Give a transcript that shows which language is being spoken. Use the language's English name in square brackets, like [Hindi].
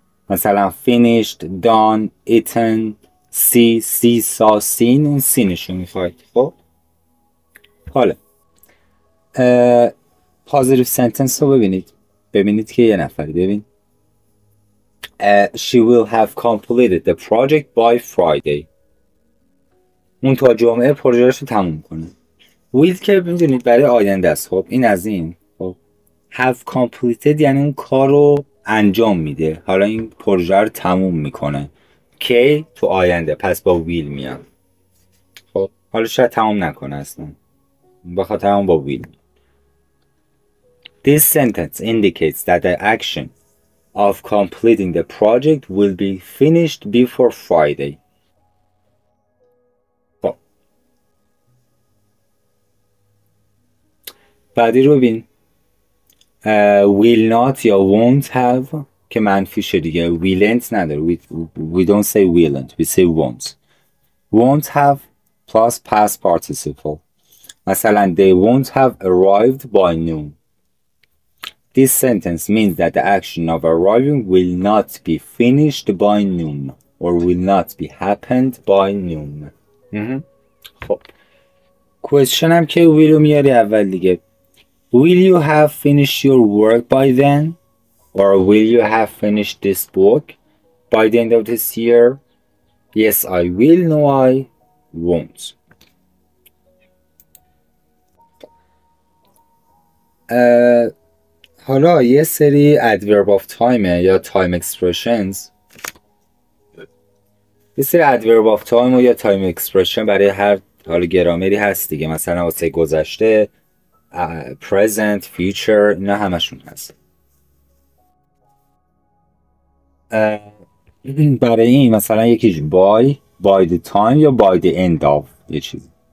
[English] مثلا finished, done, eaten, see, saw, seen, [Persian] اون سینشو میخواید. خب حالا positive sentence رو ببینید که یه نفری ببین [English] she will have completed the project by Friday. [Persian] اون تا جمعه پروژه‌اش رو تموم کنه. will که میدونید برای آینده است. خب این از این. خب have completed یعنی اون کار رو انجام میده، حالا این پروژه رو تموم میکنه که تو آینده، پس با will میاد. خب حالا شاید تموم نکنه اصلا، بخاطر همون با will. [English] This sentence indicates that the action of completing the project will be finished before Friday. [Persian] خب بعدی رو ببین. will not یا won't have که منفیشه دیگه. [English] willn't [Persian] نداره. [English] we don't say willn't, we say won't have plus past participle. مثلا they won't have arrived by noon. This sentence means that the action of arriving will not be finished by noon or will not be happened by noon. [Persian] خب question هم که will رو میاری اول دیگه. [English] Will you have finished your work by then? Or will you have finished this book by the end of this year? Yes, I will. No, I won't. [Persian] حالا یه سری adverb of time یا time expressions. یه سری adverb of time یا time expression برای هر حالا گرامری هست دیگه. مثلا واسه گذشته present, future، اینا همشون هست. برای این مثلا یکیش by the time یا by the end of یه چیزی.